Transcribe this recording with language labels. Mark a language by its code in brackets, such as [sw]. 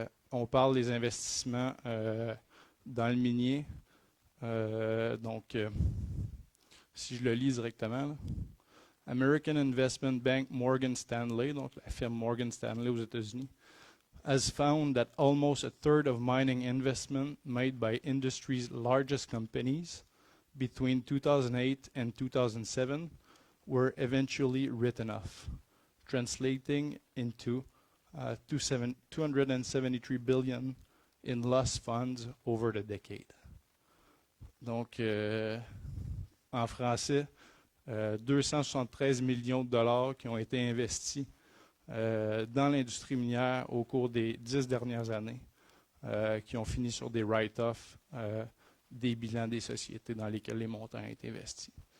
[fr] On parle des investissements dans le minier. Donc, si je le lis directement, là, [en] American Investment Bank Morgan Stanley, [fr] donc la firme Morgan Stanley aux États-Unis, [en] has found that almost a third of mining investment made by industry's largest companies between 2008 and 2007 were eventually written off, translating into $273 billion in lost funds over the decade. [fr] Donc, en français, 273 millions de dollars qui ont été investis dans l'industrie minière au cours des 10 dernières années, qui ont fini sur des write-offs des bilans des sociétés dans lesquelles les montants ont été investis.